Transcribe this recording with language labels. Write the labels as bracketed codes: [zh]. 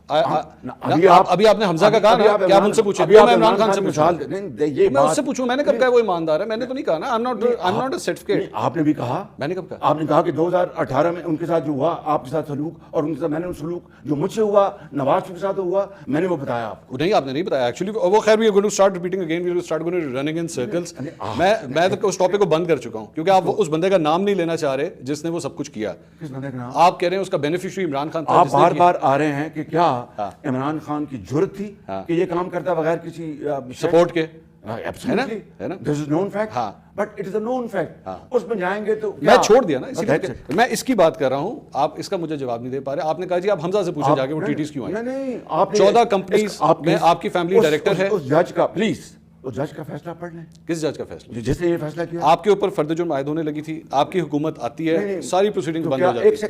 [ur] ابھی آپ نے حمزہ کا کہا نا, کیا ہم سے پوچھیں؟ میں عمران خان سے پوچھوں, میں اس سے پوچھوں, میں نے کب کہا وہ ایماندار ہے؟ میں نے تو نہیں کہا نا. [en] I'm not a certificate. [ur] آپ نے بھی کہا. میں نے کب کہا؟ آپ نے کہا کہ 2018 میں ان کے ساتھ جو ہوا آپ کے ساتھ سلوک, اور ان کے ساتھ میں نے سلوک جو مجھ سے ہوا نواز شریف کے ساتھ ہوا, میں نے وہ بتایا آپ کو. نہیں, آپ نے نہیں بتایا ایکچولی. وہ خیر, [en] we are going to start repeating again, we will start going to running in circles. [ur] میں تو اس ٹاپک کو بند کر چکا ہوں کیونکہ آپ اس بندے کا نام نہیں لینا چاہ رہے جس نے وہ سب کچھ کیا. کس بندے کا نام؟ آپ کہہ رہے ہیں اس کا بینیفیشری عمران خان تھا. آپ بار بار آ رہے ہیں کہ کیا عمران خان کی جرت تھی کہ یہ کام کرتا بغیر کسی سپورٹ کے. [en] This is known fact, but it is a known fact. [ur] اس میں جائیں گے تو میں چھوڑ دیا نا, میں اس کی بات کر رہا ہوں. آپ اس کا مجھے جواب نہیں دے پا رہے. آپ نے کہا جی آپ حمزہ سے پوچھیں جا کے وہ TTs کیوں آئے. نہیں, 14 کمپنیز میں آپ کی فیملی ڈائریکٹر ہے. اس جج کا پلیز, اس جج کا فیصلہ پڑھ لیں. کس جج کا فیصلہ؟ جس نے یہ فیصلہ کیا. آپ کے اوپر فرد جرم عائد ہونے لگی تھی, آپ کی حکومت آتی ہے, ساری پروسیڈنگز بند ہو جاتی ہے.